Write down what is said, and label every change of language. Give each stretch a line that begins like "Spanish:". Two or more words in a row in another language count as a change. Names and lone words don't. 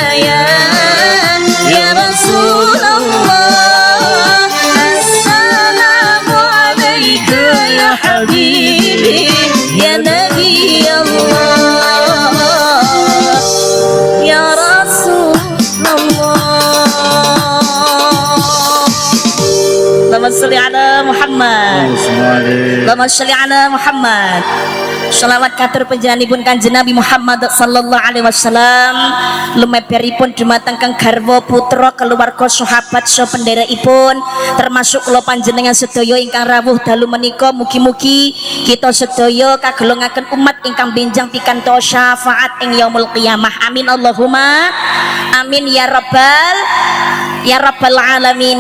Arabic: يا رسول الله السلام عليك يا حبيبي يا نبي الله يا رسول اللهم صل على محمد اللهم صل على محمد
Javanese: Shalawat katur panjenenganipun Kanjeng Nabi Muhammad
Arabic: صلى الله عليه وسلم
Javanese: lumeberipun dumateng kang garwa putra keluarga sahabat so penderaipun termasuk kula panjenengan sedaya ingkang rawuh dalu menika mugi-mugi kita sedaya kagolongaken umat ingkang benjang pikantos syafaat ing
Arabic: يوم القيامة آمين اللهم آمين يا رب العالمين.